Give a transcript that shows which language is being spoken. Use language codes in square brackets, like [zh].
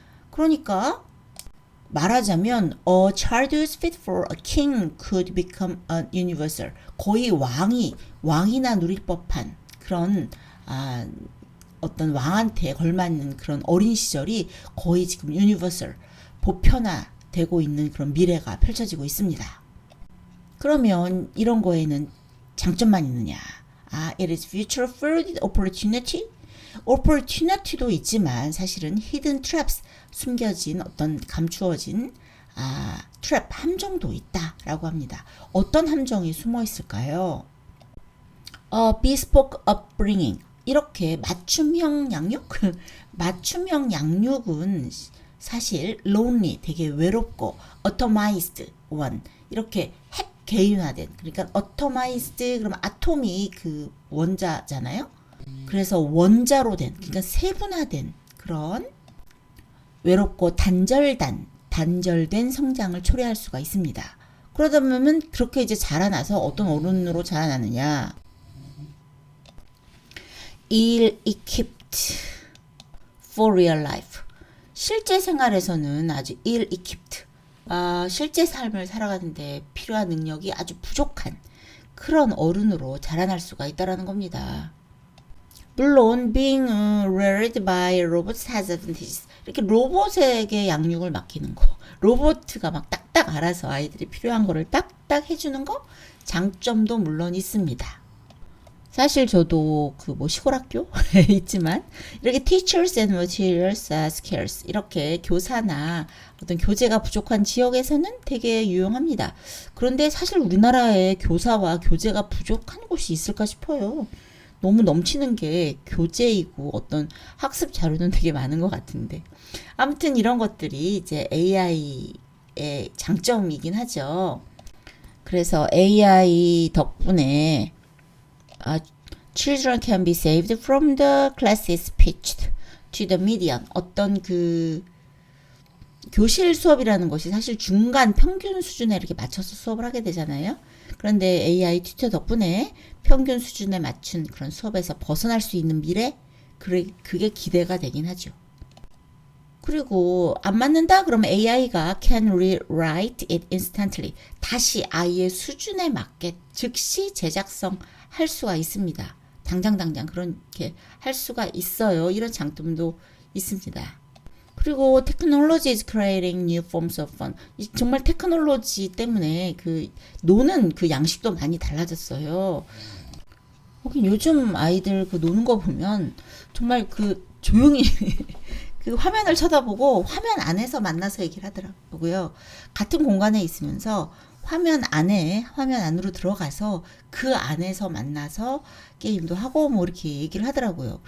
[ko] 그러니까 말하자면 [en] a child who's fit for a king could become a universal, [ko] 거의 왕이나 누릴 법한 그런 어떤 왕한테 걸맞는 그런 어린 시절이 거의 지금 유니버설, 보편화되고 있는 그런 미래가 펼쳐지고 있습니다. 그러면 이런 거에는 장점만 있느냐? [en] it is future filled opportunity. [ko] opportunity도 있지만 사실은 [en] hidden traps, [ko] 숨겨진 어떤 감추어진 트랩, 함정도 있다라고 합니다. 어떤 함정이 숨어 있을까요? [en] bespoke upbringing, [ko] 이렇게 맞춤형 양육? 맞춤형 양육은 사실 lonely, 되게 외롭고 [en] atomized one, [ko] 이렇게 핵 개인화된, 그러니까 atomized 그러면 아톰이 그 원자잖아요. 그래서 원자로 된, 그러니까 세분화된 그런 외롭고 단절된 성장을 초래할 수가 있습니다. 그러다 보면 그렇게 이제 자라나서 어떤 어른으로 자라나느냐? [en] ill-equipped for real life. [ko] 실제 생활에서는 아주 ill-equipped, 실제 삶을 살아가는데 필요한 능력이 아주 부족한 그런 어른으로 자라날 수가 있다라는 겁니다. [en] 물론 being reared by robots has advantages. [ko] 이렇게 로봇에게 양육을 맡기는 거, 로봇가 막 딱딱 알아서 아이들이 필요한 거를 딱딱 해주는 거, 장점도 물론 있습니다. 사실 저도 그 뭐 시골 학교 있지만 이렇게 [en] teachers and materials are scarce, [ko] 이렇게 교사나 어떤 교재가 부족한 지역에서는 되게 유용합니다. 그런데 사실 우리나라에 교사와 교재가 부족한 곳이 있을까 싶어요. 너무 넘치는 게 교재이고 어떤 학습 자료는 되게 많은 것 같은데, 아무튼 이런 것들이 이제 AI의 장점이긴 하죠. 그래서 AI 덕분에 [en] children can be saved from the classes pitched to the median. [ko] 어떤 그 교실 수업이라는 것이 사실 중간 평균 수준에 이렇게 맞춰서 수업을 하게 되잖아요. 그런데 AI 튜터 덕분에 평균 수준에 맞춘 그런 수업에서 벗어날 수 있는 미래, 그게 기대가 되긴 하죠. 그리고 안 맞는다 그러면 AI가 [en] can rewrite it instantly. [ko] 다시 아이의 수준에 맞게 즉시 재작성 할 수가 있습니다. 당장 그렇게 할 수가 있어요. 이런 장점도 있습니다. [en] 그리고 technology is creating new forms of fun. [ko] 정말 테크놀로지 때문에 그 노는 그 양식도 많이 달라졌어요. 요즘 아이들 그 노는 거 보면 정말 그 조용히 그 화면을 쳐다보고 화면 안에서 만나서 얘기를 하더라고요. 같은 공간에 있으면서 화면 안으로 들어가서 그 안에서 만나서 게임도 하고 뭐 이렇게 얘기를 하더라고요.